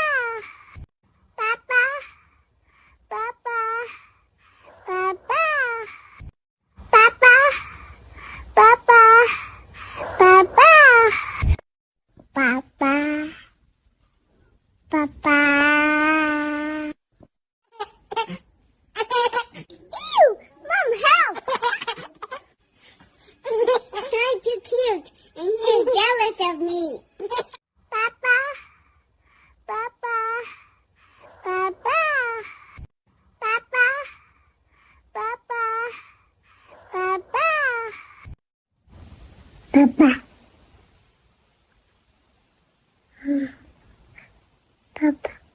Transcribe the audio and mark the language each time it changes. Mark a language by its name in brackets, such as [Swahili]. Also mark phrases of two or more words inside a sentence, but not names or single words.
[English] Papa. Papa. Papa. Papa. Papa. Papa. Papa. Papa. Ew! Mom, help! I'm too cute, and you're jealous of me. Papa. Papa. Papa. Papa. Papa. Papa. Papa. Papa.